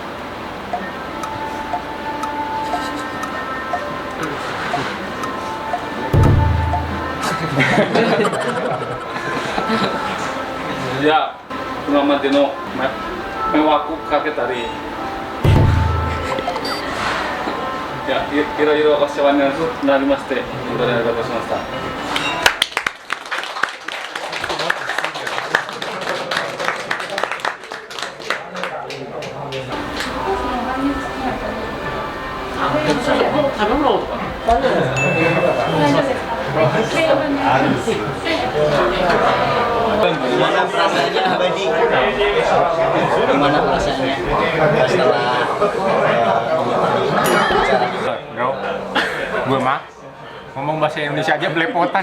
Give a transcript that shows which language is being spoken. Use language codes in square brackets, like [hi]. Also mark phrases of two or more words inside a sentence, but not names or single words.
[ja] じゃあ今までの迷惑かけたりいろいろお世話になりまして本当にありがとうございました。食べ物とか大丈夫ですか？ [id] Gimana perasaannya Abadi? Gimana perasaannya setelah Bro, gue mah ngomong bahasa Indonesia aja belepotan.